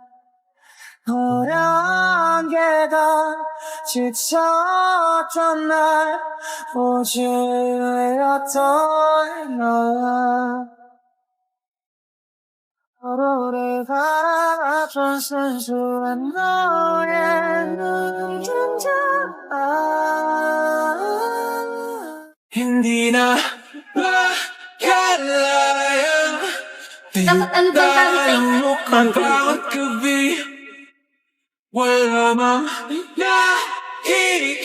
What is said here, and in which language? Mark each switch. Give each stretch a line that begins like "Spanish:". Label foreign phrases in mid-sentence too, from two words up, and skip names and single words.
Korean: 어려운 계단 지쳤던 날 오지 않았던 너와 서로를 바라봤던 순수한 너의 눈동자
Filipino: Hindi na makalaya Dapat ano ba yung tariting? Mukhang bawat gabi Wala mang nakikita